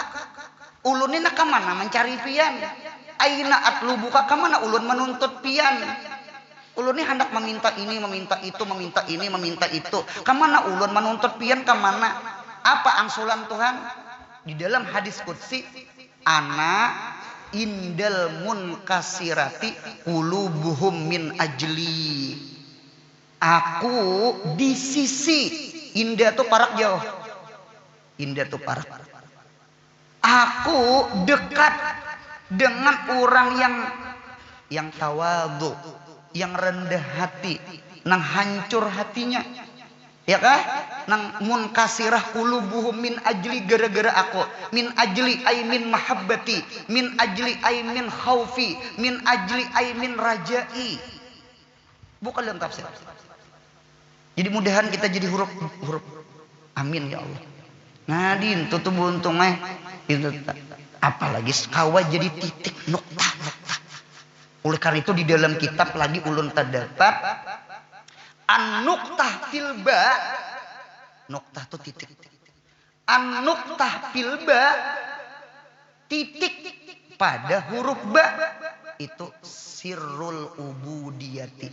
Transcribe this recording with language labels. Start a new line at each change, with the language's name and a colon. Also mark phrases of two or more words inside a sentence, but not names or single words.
Banjar: Ulun ini ka mana mencari pian?
Arabic: أين أطلبك
Banjar: ka mana ulun menuntut pian? Ulun ini hendak meminta ini, meminta itu, meminta ini, meminta itu. Ka mana ulun menuntut pian ka mana? Apa angsulan Tuhan? Di dalam hadis qudsi,
Arabic: أنا عند المنكسرة قلوبهم من أجلي.
Banjar: Aku di sisi indah tuh parak jauh. Indah tuh parak. Aku dekat dengan orang yang tawadhu, yang rendah hati, nang hancur hatinya. Ya kah? Nang
Arabic: المنكسرة قلوبهم من أجلي
Banjar: gara-gara aku.
Arabic: من أجلي أي من محبتي، من أجلي أي من خوفي، من أجلي أي من رجائي.
Banjar: Bukan dalam tafsir. Jadi mudahan kita jadi huruf.
Arabic: آمين يا الله.
Banjar: Nadin tutup buntungnya itu apalagi kawa jadi titik nukta. Oleh karena itu di dalam kitab lagi ulun terdapat
Arabic: النقطة في الباء,
Banjar: nuqtah itu titik.
Arabic: النقطة في الباء,
Banjar: titik pada huruf ba, itu
Arabic: سر العبودية.